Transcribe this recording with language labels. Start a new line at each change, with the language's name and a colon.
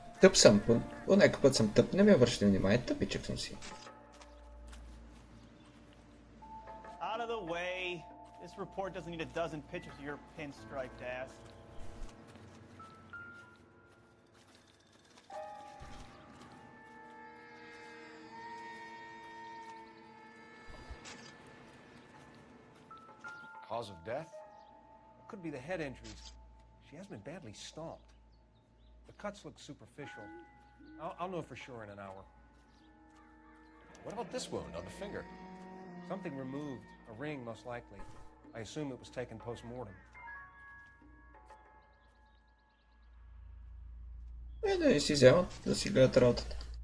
Bulgarian: Тъп съм, по някакъв път съм тъп, не ми обръщай внимание, тъпичък съм си.
English: Out of the way. This report doesn't need a dozen pictures of your pinstriped ass. Cause of death? It could be the head injuries. She has been badly stomped. The cuts look superficial. I'll know for sure in an hour. What about this wound on the finger? Something removed. A ring, most likely. I assume it was taken post-mortem.
Bulgarian: Да не си вземат, да си гледат работата.